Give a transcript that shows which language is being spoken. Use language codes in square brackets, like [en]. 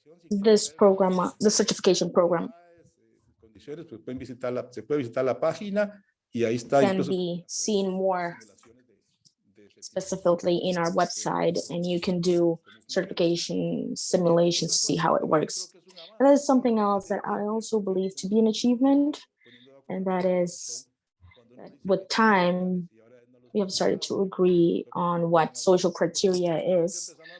[en] This program, the certification program, [es] Se puede visitar la página y ahí está. [en] can be seen more specifically in our website, and you can do certification simulations to see how it works. And that is something else that I also believe to be an achievement, and that is that with time, we have started to agree on what social criteria is.